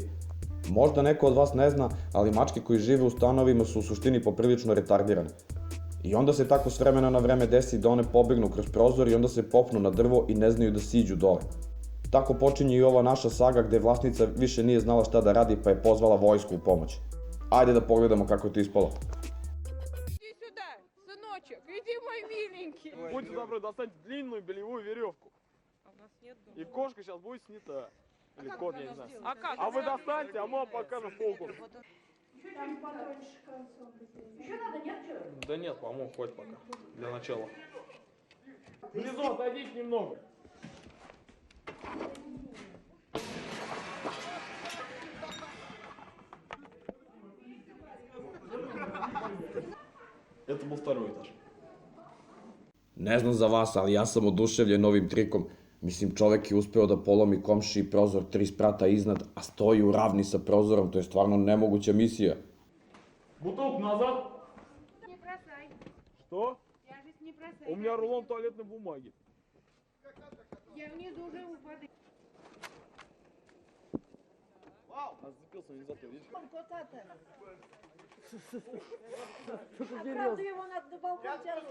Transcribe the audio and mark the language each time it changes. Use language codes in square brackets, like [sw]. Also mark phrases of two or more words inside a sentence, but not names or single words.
[sr] Možda neko od vas ne zna, ali mačke koji žive u stanovima su u suštini poprilično retardirane. I onda se tako s vremena na vreme desi da one pobegnu kroz prozor i onda se popnu na drvo i ne znaju da siđu dole. Tako počinje i ova naša saga gde vlasnica više nije znala šta da radi pa je pozvala vojsku u pomoć. Ajde da pogledamo kako je to ispalo. [ru] Иди, мой миленький. Будьте добры, достаньте длинную белевую веревку. А у нас нет дома. И кошка сейчас будет снята. Или кот, я не знаю. А как? А вы достаньте, а мы вам покажем полку. Еще надо, нет, что? Да нет, по-моему, хватит пока. Для начала. Внизу отойдите немного. Это был второй этаж. [sr] Ne znam za vas, ali ja sam oduševljen ovim trikom. Mislim, čovek je uspeo da polomi komšiji prozor 3 sprata iznad, a stoji u ravni sa prozorom, to je stvarno nemoguća misija. [ru] Бутылку назад. Не бросай. Что? Тяжесть не бросай. У меня рулон туалетной бумаги. Я внизу уже упаду. А зацепился не за то, видишь? Правда, его надо на балкон тянуть.